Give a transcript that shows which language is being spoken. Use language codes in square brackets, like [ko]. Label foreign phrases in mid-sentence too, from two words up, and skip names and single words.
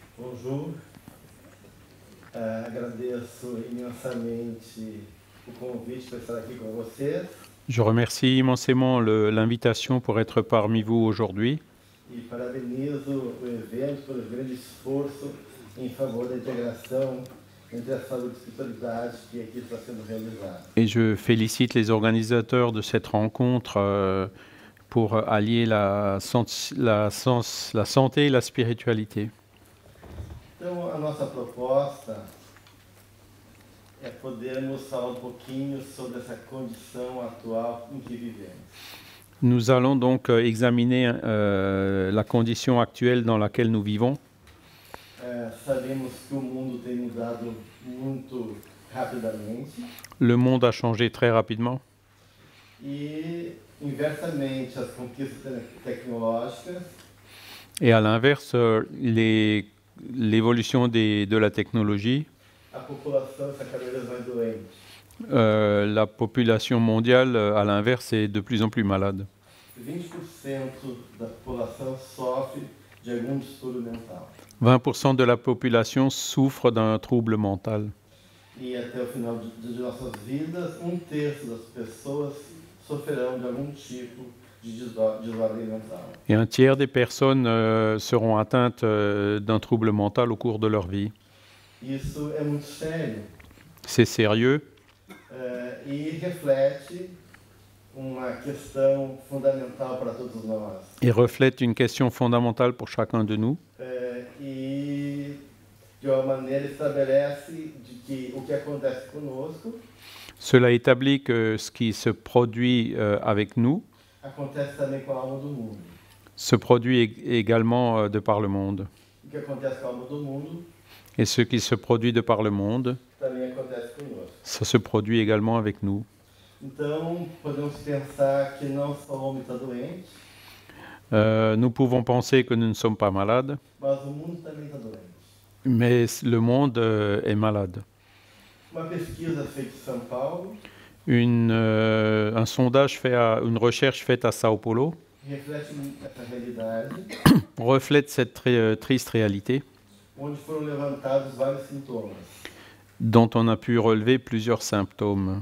[fr] Bonjour. [pt] Agradeço imensamente o convite para estar aqui com vocês. [fr] Je remercie immensément l'invitation pour être parmi vous aujourd'hui. [pt] E parabenizo o evento pelo grande esforço em favor da integração entre a saúde e a espiritualidade que aqui está sendo realizada. [fr] Et je félicite les organisateurs de cette rencontre pour allier la santé et la spiritualité. [pt] Então, a nossa proposta é podermos falar pouquinho sobre essa condição atual em que vivemos. [fr] Nous allons donc examiner la condition actuelle dans laquelle nous vivons. [pt] Sabemos que o mundo tem mudado muito rapidamente. [fr] Le monde a changé très rapidement. [pt] E, inversamente, as conquistas tecnológicas. [fr] Et à l'inverse, l'évolution de la technologie. [pt] A população está cada vez mais doente. [fr] La population mondiale, à l'inverse, est de plus en plus malade. [pt] 20% da população sofre de algum distúrbio mental. [fr] 20% de la population souffre d'un trouble mental. [pt] E até o final de nossas vidas, 1/3 das pessoas sofrerão de algum tipo de desordem mental. [fr] Et 1/3 des personnes seront atteintes d'un trouble mental au cours de leur vie. [pt] Isso é muito sério. [fr] C'est sérieux. [pt] E reflete uma questão fundamental para todos nós. [fr] Et reflète une question fondamentale pour chacun de nous. [pt] E de uma maneira estabelece de que o que acontece conosco [fr] Cela établit que ce qui se produit avec nous [pt] acontece também com a alma do mundo. [fr] se produit également de par le monde. [pt] O que acontece com a alma do mundo [fr] Et ce qui se produit de par le monde, [pt] também acontece conosco. [fr] ça se produit également avec nous. [pt] Então, podemos pensar que não só o homem está doente, [fr] Nous pouvons penser que nous ne sommes pas malades, [pt] mas o mundo também está doente. [fr] mais le monde est malade. [pt] Uma pesquisa feita em São Paulo [fr] Un sondage une recherche faite à Sao Paulo [pt] reflete essa realidade, [fr] reflète cette triste réalité [pt] onde foram levantados vários sintomas. [fr] dont on a pu relever plusieurs symptômes.